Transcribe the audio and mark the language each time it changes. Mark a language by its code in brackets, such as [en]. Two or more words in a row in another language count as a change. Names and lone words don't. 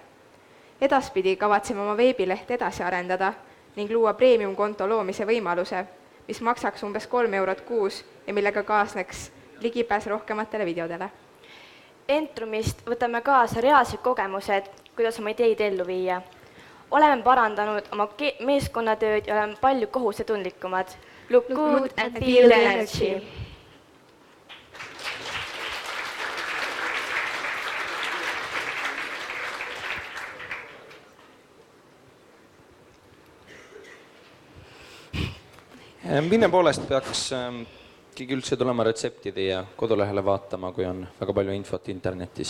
[et] Edaspidi kavatseme oma veebilehte edasi arendada ning luua premium-konto loomise võimaluse, mis maksaks umbes 3 eurot kuus ja millega kaasneks ligipääs rohkematele videodele. Entrumist võtame kaasa reaalsed kogemused, kuidas oma ideid ellu viia. Oleme parandanud oma meeskonnatööd ja oleme palju kohusetundlikumad. [en] Look good and feel the energy. [et] Minne poolest peaks keegi üldse tulema retseptide ja kodulehele vaatama, kui on väga palju infot internetis?